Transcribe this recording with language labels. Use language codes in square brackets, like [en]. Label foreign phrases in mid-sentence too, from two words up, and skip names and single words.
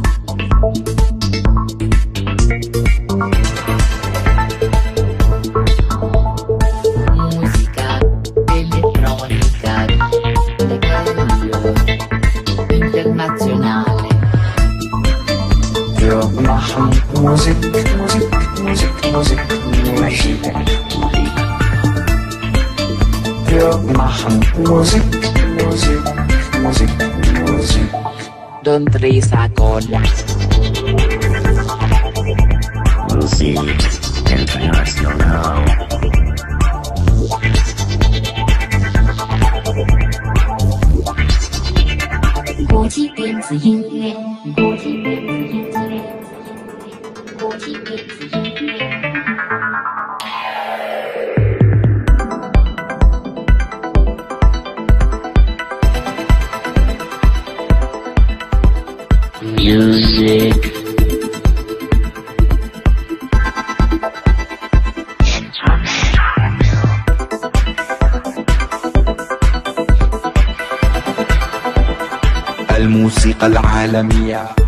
[it] Musica elettronica internazionale. [de] Wir machen Musik, Musik, Musik, Musik, Musik. Wir machen Musik, Musik, Musik, Musik. [th] ดนตรีสากล [en] Music international. [zh] 国际电子音乐，国际电子音乐，国际电子音乐。Music [ar] الموسيقى العالمية.